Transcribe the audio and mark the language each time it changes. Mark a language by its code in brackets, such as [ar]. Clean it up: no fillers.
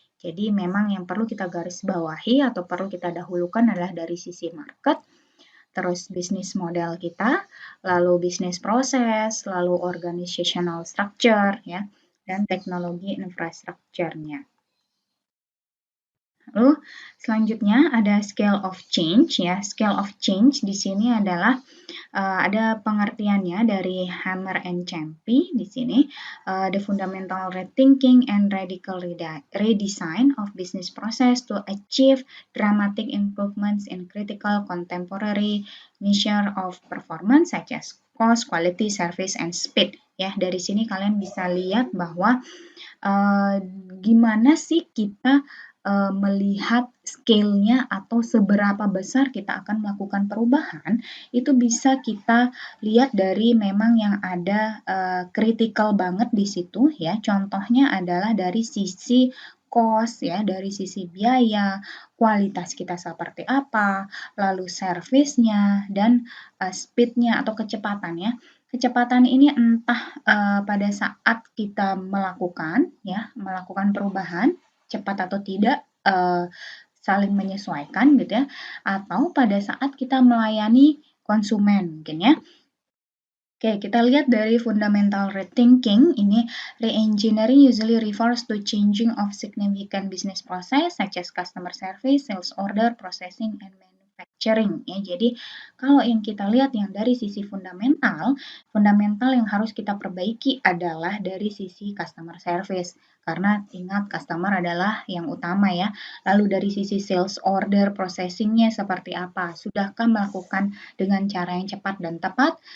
[id] Jadi memang yang perlu kita garis bawahi atau perlu kita dahulukan adalah dari sisi market, terus bisnis model kita, lalu bisnis proses, lalu organizational structure ya, dan teknologi infrastrukturnya. Lalu selanjutnya ada scale of change ya. Scale of change di sini adalah ada pengertiannya dari Hammer and Champy di sini. [en] The fundamental rethinking and radical redesign of business process to achieve dramatic improvements in critical contemporary measure of performance such as cost, quality, service, and speed. [id] Ya, dari sini kalian bisa lihat bahwa gimana sih kita melihat scale-nya atau seberapa besar kita akan melakukan perubahan, itu bisa kita lihat dari memang yang ada critical banget di situ ya. Contohnya adalah dari sisi cost ya, dari sisi biaya, kualitas kita seperti apa, lalu service-nya dan speed-nya atau kecepatannya. Kecepatan ini entah pada saat kita melakukan perubahan cepat atau tidak saling menyesuaikan gitu ya, atau pada saat kita melayani konsumen mungkin ya. Oke, kita lihat dari fundamental rethinking ini, [en] re-engineering usually refers to changing of significant business process such as customer service, sales order, processing, and manufacturing [id] ya. Jadi kalau yang kita lihat yang dari sisi fundamental yang harus kita perbaiki adalah dari sisi customer service. Karena ingat customer adalah yang utama ya. Lalu dari sisi sales order processingnya seperti apa? Sudahkah melakukan dengan cara yang cepat dan tepat?